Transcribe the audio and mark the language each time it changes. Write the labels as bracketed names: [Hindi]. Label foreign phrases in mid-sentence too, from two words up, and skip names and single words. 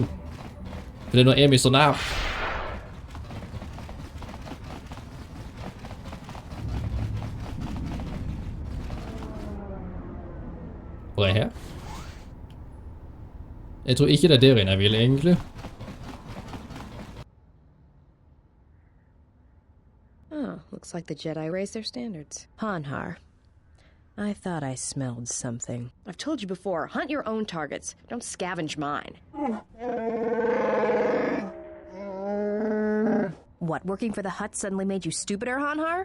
[Norwegian] For nå er vi så nær. Hvor er jeg her? Jeg tror ikke det er der inne jeg vil egentlig. [English] Oh, looks like the Jedi raised their standards. Hanhar. I thought I smelled something. I've told you before, hunt your own targets. Don't scavenge mine. What, working for the Hutt suddenly made you stupider, Hanhar?